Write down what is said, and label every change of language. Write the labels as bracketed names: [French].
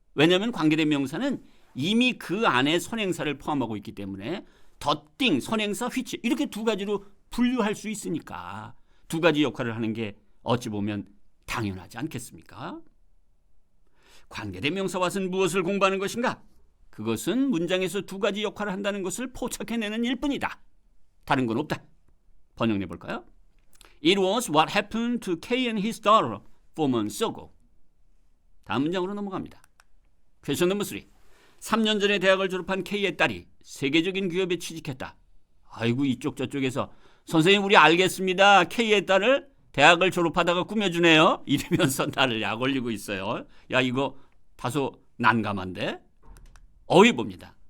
[Korean] 왜냐하면 관계대명사는 이미 그 안에 선행사를 포함하고 있기 때문에 더띵, 선행사, which 이렇게 두 가지로 분류할 수 있으니까 두 가지 역할을 하는 게 어찌 보면 당연하지 않겠습니까? 관계대명사 what은 무엇을 공부하는 것인가? 그것은 문장에서 두 가지 역할을 한다는 것을 포착해내는 일뿐이다. 다른 건 없다. 번역 내볼까요? [English] It was what happened to Kay and his daughter 4 months ago. [Korean] 다음 문장으로 넘어갑니다. 퀘션 넘버 3. 3년 전에 대학을 졸업한 K의 딸이 세계적인 기업에 취직했다. 아이고 이쪽 저쪽에서 선생님 우리 알겠습니다. K의 딸을 대학을 졸업하다가 꾸며주네요. 이러면서 나를 약 올리고 있어요. 이거 다소 난감한데. 어휘 봅니다.